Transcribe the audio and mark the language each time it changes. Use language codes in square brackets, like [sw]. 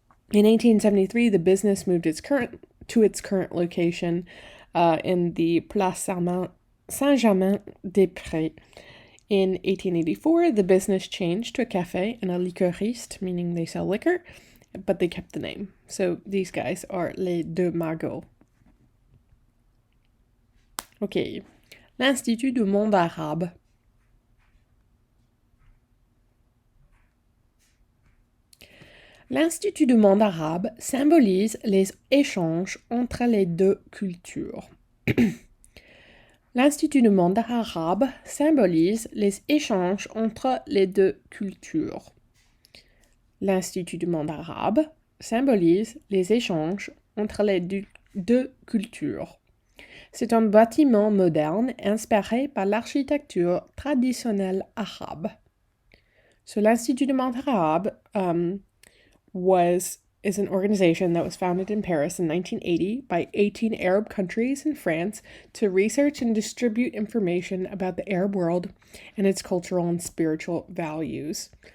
[en] In 1873, the business moved to its current location in the Place Saint-Germain-des-Prés. In 1884, the business changed to a café and a liquoriste, meaning they sell liquor, but they kept the name. So these guys are les Deux Magots. [fr] Ok, l'Institut du monde arabe. L'Institut du monde arabe symbolise les échanges entre les deux cultures. L'Institut du monde arabe symbolise les échanges entre les deux cultures. L'Institut du monde arabe symbolise les échanges entre les deux cultures. C'est un bâtiment moderne inspiré par l'architecture traditionnelle arabe. [en] So l'Institut de Montre Arabe is an organization that was founded in Paris in 1980 by 18 Arab countries and France to research and distribute information about the Arab world and its cultural and spiritual values.